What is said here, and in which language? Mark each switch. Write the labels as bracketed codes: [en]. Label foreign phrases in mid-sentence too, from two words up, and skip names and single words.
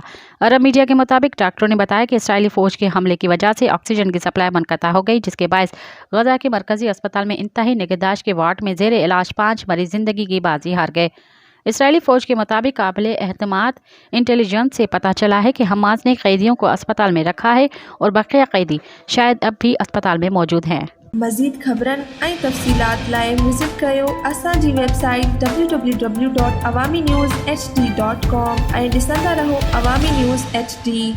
[ur] عرب میڈیا کے مطابق ڈاکٹروں نے بتایا کہ اسرائیلی فوج کے حملے کی وجہ سے آکسیجن کی سپلائی منقطع ہو گئی، جس کے باعث غزہ کے مرکزی اسپتال میں انتہائی نگہداشت کے وارڈ میں زیر علاج 5 مریض زندگی کی بازی ہار گئے۔ اسرائیلی فوج کے مطابق قابل اعتماد انٹیلیجنس سے پتہ چلا ہے کہ حماس نے قیدیوں کو اسپتال میں رکھا ہے اور بقیہ قیدی شاید اب بھی اسپتال میں موجود ہیں۔ [sd] مزید خبرن ऐं तफ़सीलात लाइ विज़िट कयो असांजी वेबसाइट www.awamiNewsHD.com ऐं ॾिसंदा रहो अवामी न्यूज़ HD।